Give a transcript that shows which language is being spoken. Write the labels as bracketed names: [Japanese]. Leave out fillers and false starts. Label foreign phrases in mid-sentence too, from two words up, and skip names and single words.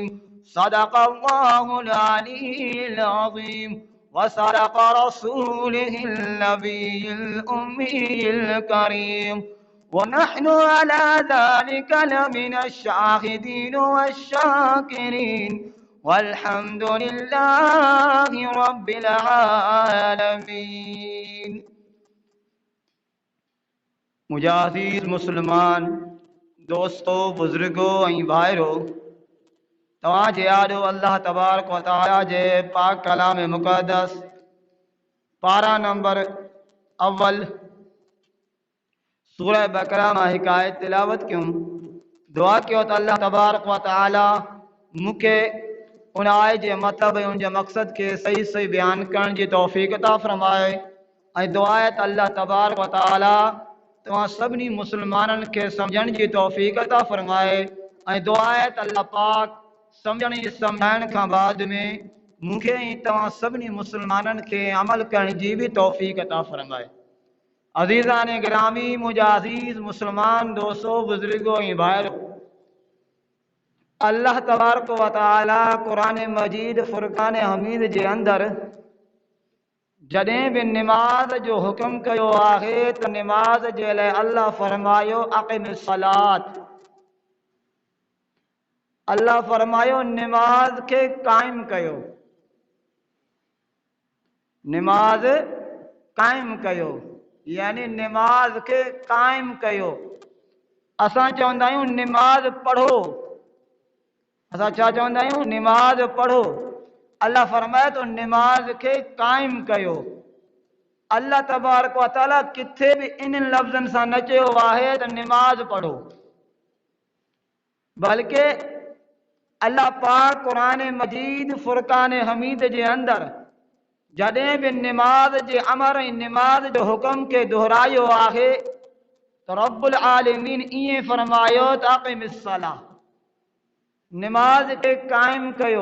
[Arabic] صدق الله العلي العظيم وصدق رسوله النبي الأمي الكريم ونحن على ذلك لمن الشاهدين والشاكرين والحمد لله رب العالمين. [Sindhi] मुजाहिद मुसलमान दोस्तों बुजुर्गों ऐं भाइरों, तव्हांजे आॾो [Arabic] الله تبارك وتعالى [Sindhi] जे पाक कलाम मुक़द्दस पारा नंबर अव्वल सूरह बकरा मां हिकु आयत तिलावत कयूं। दुआ कयो त [Arabic] الله تبارك وتعالى [Sindhi] मूंखे उन आयत जे मतिलब ऐं उन जे मक़सद खे सही सही बयान करण जी तौफ़ीक़ अता फ़रमाए। ऐं दुआ आहे त [Arabic] الله تبارك وتعالى [Sindhi] तव्हां सभिनी मुसलमाननि खे सम्झण जी तौफ़ीक़ अता फ़रमाए। ऐं दुआ आहे त अल्लाह पाक सम्झण ऐं सम्झाइण खां बाद में मूंखे ऐं तव्हां सभिनी मुसलमाननि खे अमल करण जी बि तौफ़ीक़ अता फ़रमाए। अज़ीज़ान गिरामी मुजाहिद मुसलमान दोस्तों बुजुर्गों ऐं भाइरों, [Arabic] الله تبارك وتعالى [Sindhi] कुरान मजीद फुरकान हमीद जे अंदरि जॾहिं बि निमाज़ जो हुक्म कयो आहे त निमाज़ जे लाइ अल्लाह फरमायो [Arabic] أقيموا الصلاة. [Sindhi] अल्लाह फरमायो निमाज़ खे क़ाइम कयो, निमाज़ क़ाइम कयो, यानी निमाज़ खे क़ाइम कयो। असां चवंदा आहियूं निमाज़ पढ़ो, असां छा चवंदा आहियूं? निमाज़ पढ़ो। अल्लाह फरमाए तो निमाज़ खे क़ाइम कयो। [Arabic] الله تبارك وتعالى [Sindhi] किथे भी इन लफ्ज़नि सां न चयो आहे त निमाज़ पढ़ो, बल्कि अल्लाह पाक कुरान मजीद फुरकान हमीद जे अंदरि जॾहिं भी निमाज़ जे अमर ऐं निमाज़ जो हुक्म खे दोहरायो आहे तो [Arabic] رب العالمين [Sindhi] इएं फरमायो त [Arabic] أقيموا الصلاة, [Sindhi] निमाज़ खे क़ाइम कयो।